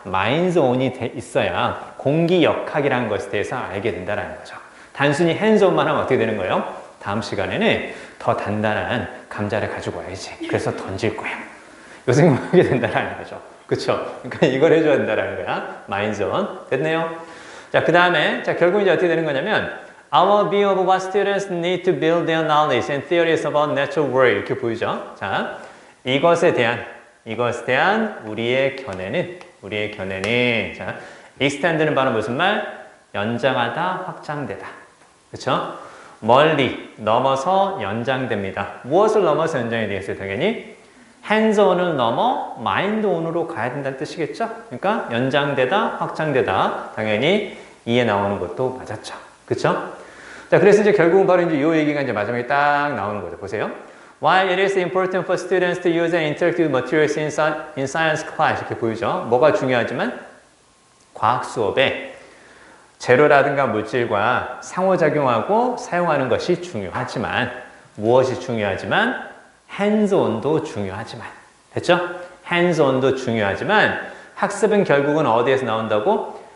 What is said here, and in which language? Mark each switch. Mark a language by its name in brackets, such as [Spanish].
[Korean] 마인드 온이 있어야 공기역학이라는 것에 대해서 알게 된다는 거죠. 단순히 핸즈온만 하면 어떻게 되는 거예요? 다음 시간에는 더 단단한 감자를 가지고 와야지. 그래서 던질 거야. 요 생각하게 된다는 거죠. 그쵸? 그러니까 이걸 해줘야 된다는 거야. 마인드 온. 됐네요? 자, 그 다음에 결국 이제 어떻게 되는 거냐면 [English] Our view of what students need to build their knowledge and theories about natural world [Korean] 이렇게 보이죠. 자, 이것에 대한 우리의 견해는 자, extend는 바로 무슨 말? 연장하다, 확장되다. 그렇죠? 멀리 넘어서 연장됩니다. 무엇을 넘어서 연장이 되겠어요? 당연히 hands-on을 넘어 mind-on으로 가야 된다는 뜻이겠죠? 그러니까 연장되다, 확장되다. 당연히 이에 나오는 것도 맞았죠. 그쵸? 자, 그래서 이제 결국은 바로 이제 요 얘기가 이제 마지막에 딱 나오는 거죠. 보세요. [English] Why it is important for students to use and interact with materials in science class. [Korean] 이렇게 보이죠. 뭐가 중요하지만 과학 수업에 재료라든가 물질과 상호작용하고 사용하는 것이 중요하지만 무엇이 중요하지만 hands-on도 중요하지만 됐죠? hands-on도 중요하지만 학습은 결국은 어디에서 나온다고?